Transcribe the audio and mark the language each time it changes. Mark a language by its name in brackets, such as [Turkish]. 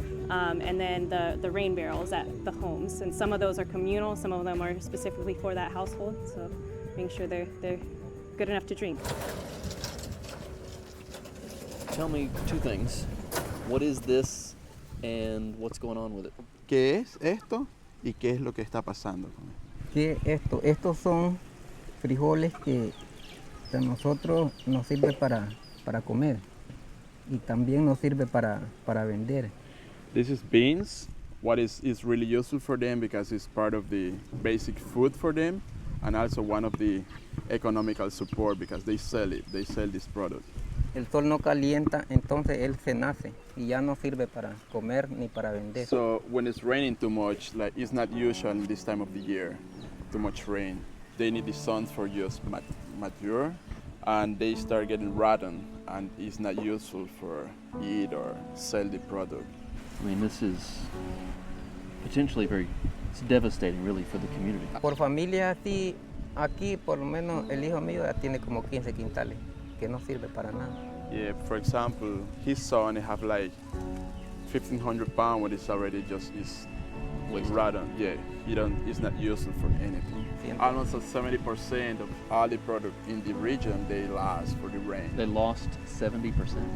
[English] And then the rain barrels at the homes. And some of those are communal, some of them are specifically for that household, so making sure they're good enough to drink. Tell me 2 things. What is this and what's going on with it? [Spanish] ¿Qué es esto y qué es lo que está pasando con esto? ¿Qué es esto? Estos son frijoles que a nosotros nos sirve para comer y también nos sirve para vender. [English] This is beans. What is really useful for them because it's part of the basic food for them and also one of the economical support because they sell it. They sell this product. [Spanish] El sol no calienta, entonces él se nace y ya no sirve para comer ni para vender. [English] So when it's raining too much, like it's not usual in this time of the year, too much rain. They need the sun for just mature and they start getting rotten and it's not useful for eat or sell the product. I mean, this is potentially it's devastating really for the community. [Spanish] Por familia así, aquí por lo menos el hijo mío ya tiene como 15 quintales, que no sirve para nada. [English] Yeah, for example, his son have like 1,500 pounds when it's already just is rotten. Yeah, it's not useful for anything. Almost 70% of all the product in the region, they lost for the rain. They lost 70%?